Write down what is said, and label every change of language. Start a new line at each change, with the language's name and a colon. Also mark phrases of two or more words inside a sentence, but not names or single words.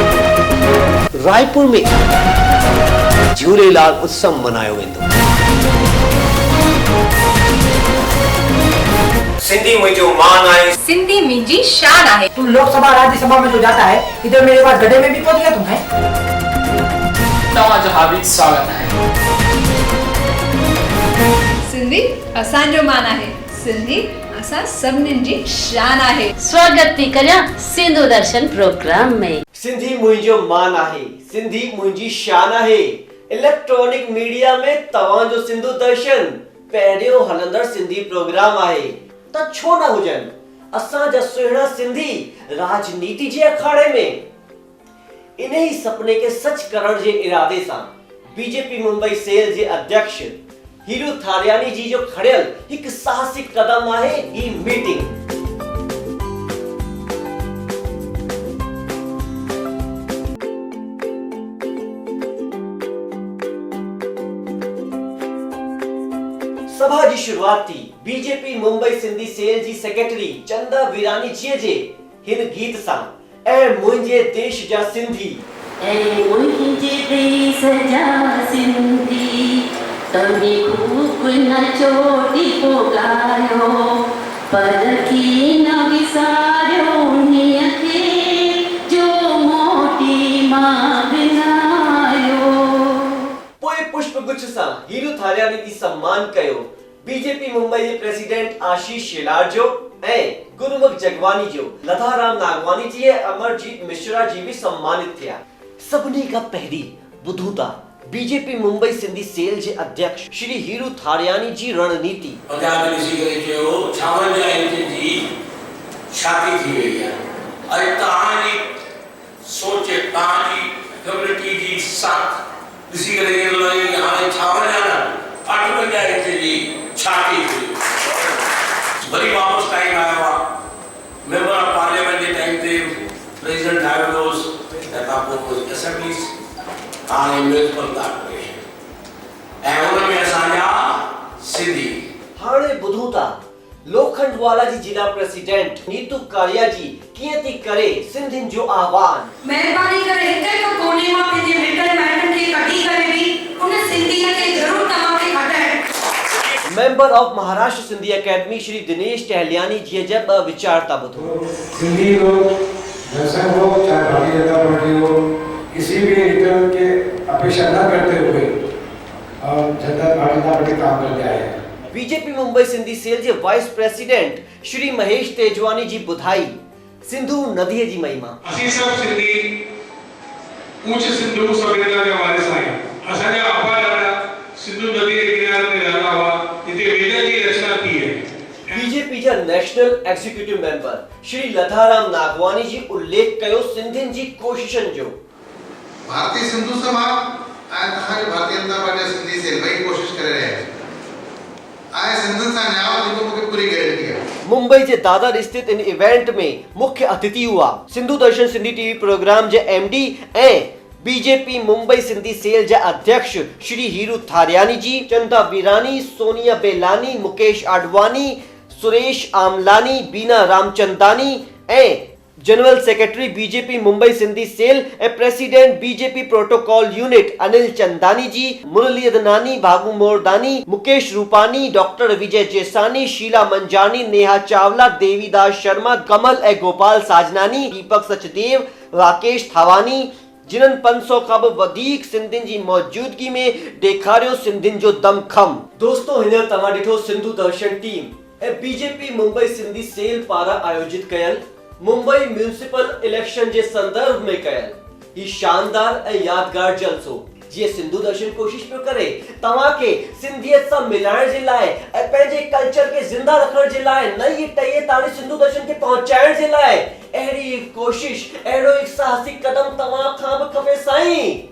Sindhi: रायपुर में झूलेलाल उत्सव मनायो वेंदो। सिंधी मुंहिंजो मान आहे, सिंधी मुंहिंजी शान आहे।
Hindi: तुम लोकसभा राज्यसभा में तो जाता है, इधर मेरे पास गड्ढे में भी पहुंच गया तुम है।
Sindhi: तव्हांजो हार्दिक स्वागत आहे। सिंधी असांजो मान आहे, सिंधी असां सभिनीनि जी शान आहे। स्वागत थी करियां सिंधु दर्शन प्रोग्राम में। सिंधी मुंहिंजो मान आहे, सिंधी मुंहिंजी शान आहे।
English: electronic media
Sindhi: में तव्हांजो सिंधु दर्शन पहिरियों हलंदड़ सिंधी प्रोग्राम आहे, त छो न हुजनि असांजा सुहिणा सिंधी राजनीति जे अखाड़े में। इन्ही सपने के सच करण जे इरादे सां बीजेपी मुंबई सेल जे अध्यक्ष हीरू थारियानी जी जो खड़ियल एक साहसिक कदम आहे ही मीटिंग। सभा जी शुरुआत थी बीजेपी मुंबई सिंधी सेल जी सेक्रेटरी चंदा वीरानी जी जे हिन गीत सां, ऐ मुंहिंजे देश जा सिंधी, ऐ मुंहिंजे देश जा सिंधी, तव्हां खूब नचो ॾिपो ॻायो, पर की न विसारियो उन्हीअ खे जो मोटी मां बिनायो। पोइ पुष्प गुच्छ सां हीरू थारियानी जी सम्मान कयो बीजेपी मुंबई जे प्रेसिडेंट आशीष शेलार जो ऐं गुरुमुख जगवानी जो। लधाराम नागवानी जी ऐं अमरजीत मिश्रा जी भी सम्मानित थिया। सभिनी खां पहिरीं ॿुधूं था बीजेपी मुंबई सिंधी सेल जे अध्यक्ष श्री हीरू थारियानी जी रणनीति। पंजाब में ॾिसी करे चयो 56 इंच जी छाती थी वई आहे। ऐं तव्हांजी सोच, तव्हांजी कम्युनिटी जी साथ ॾिसी करे इहो लॻे कि हाणे 58 इंच जी छाती थी। वरी वापसि टाइम आयो आहे
English: member of parliament
Sindhi: जे टाइम ते प्रेसिडेंट डायोडोस तंहिंखां पोइ असेंबलीज़ हाणे
English: municipal corporation
Sindhi: ऐं हुन में असांजा सिंधी। हाणे ॿुधूं था लोखंडवाला जी जिला प्रेसिडेंट नीतू कारिया जी कीअं थी करे सिंधियुनि जो आह्वान। महिरबानी करे हिक हिक कोने मां पंहिंजे मिटनि माइटनि खे कढी करे बि उन सिंधीअ खे ज़रूर तव्हांखे खटाइण।
English: member of
Sindhi: महाराष्ट्र सिंधी एकेडमी श्री दिनेश टहलियानी जी जे ॿ वीचार था ॿुधो।
Hindi: सिंधी लोग जनसंघ हो चाहे भारतीय जनता पार्टी हो, किसी भी रिटर्न के अपेक्षा न करते हुए जनता पार्टी काम करते आए हैं।
Sindhi: बीजेपी मुंबई सिंधी सेल जे
English: vice president
Sindhi: श्री महेश तेजवानी जी ॿुधाई सिंधु नदीअ जी महिमा। असीं सभु सिंधी ऊंच सिंधु सभ्यता जा वारिस आहियूं। असांजा अब्बा ॾाॾा सिंधु नदी जे किनारे ते रहंदा हुआ, हिते वेदनि जी रचना थी आहे। बीजेपी जा
English: national executive member
Sindhi: श्री लधाराम नागवानी जी उल्लेख कयो सिंधियुनि जी कोशिशनि जो। भारतीय सिंधु समाज ऐं तव्हांजी भारतीय जनता पार्टी सिंधी सेल ॿई कोशिश करे रहिया आहिनि ऐं सिंधियुनि सां न्याय जेको मूंखे पूरी गारंटी आहे। मुंबई जे दादर स्थित इन इवेंट में मुख्य अतिथि हुआ सिंधु दर्शन सिंधी टीवी प्रोग्राम जे एमडी ऐं बीजेपी मुंबई सिंधी सेल जा अध्यक्ष श्री हीरू थारियानी जी, चंदा वीरानी, सोनिया बेलानी, मुकेश आडवाणी, सुरेश आमलानी, बीना रामचंदानी ऐं
English: general secretary
Sindhi: बीजेपी मुंबई सिंधी सेल ऐं प्रेसिडेंट बीजेपी प्रोटोकॉल यूनिट अनिल चंदानी जी, मुरली अदनानी, भागू मोरदानी, मुकेश रूपानी, डॉक्टर विजय जेसानी, शीला मंजानी, नेहा चावला, देवीदास शर्मा, कमल ऐं गोपाल साजनानी, दीपक सचदेव, राकेश थावानी जिन्हनि 500 खां बि वधीक सिंधियुनि जी मौजूदगी में ॾेखारियो सिंधियुनि जो दमखम। दोस्तों, हिन तव्हां ॾिठो सिंधु दर्शन टीम ऐं बीजेपी मुंबई सिंधी सेल पारां आयोजित कयल मुंबई
English: municipal election
Sindhi: जे संदर्भ में कयल ही शानदार ऐं यादगार जलसो, जीअं सिंधु दर्शन कोशिश पियो करे तव्हां खे सिंधियत सां मिलाइण जे लाइ ऐं पंहिंजे कल्चर खे ज़िंदा रखण जे लाइ नई टईअ ताणी सिंधु दर्शन खे पहुचाइण जे लाइ अहिड़ी कोशिश, अहिड़ो हिकु साहसी कदम तव्हां खां बि खपे साईं।